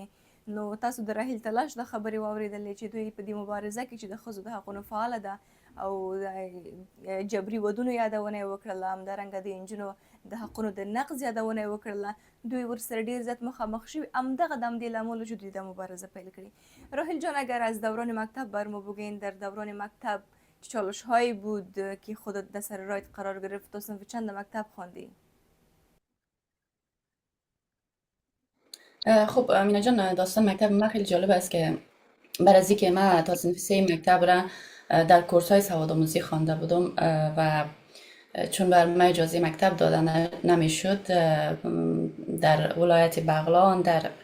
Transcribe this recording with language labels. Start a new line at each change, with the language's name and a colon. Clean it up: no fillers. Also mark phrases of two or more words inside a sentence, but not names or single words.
Pashto: نو تاسو د راهیل تلاش د خبرې واورېدلې چې دوی په دې مبارزه کې چې د ښځو د حقونو فعاله ده او د جبري ودونو یادونه یې وکړله، همدارنګه د نجونو د حقونو د نقض یادونه یې وکړله، دوی ورسره ډیر زیات مخامخ شوي. همدغه د همدې له امله چې دوی د مبارزه پیل کړی.
Persian: راهیل جان، اگر از دوران مکتب برمو بگوین، در دوران مکتب چه چالش هایی بود که خودت در سر راهت قرار گرفت؟ تو صنف چند مکتب خواندی؟ خب مینا جان، داستان مکتب من خیلی جالب است که برای از اینکه من تا صنف 3 مکتب را در کورس های سوادآموزی خوانده بودم و چون بر من اجازه مکتب دادن نمیشد، در ولایت بغلان در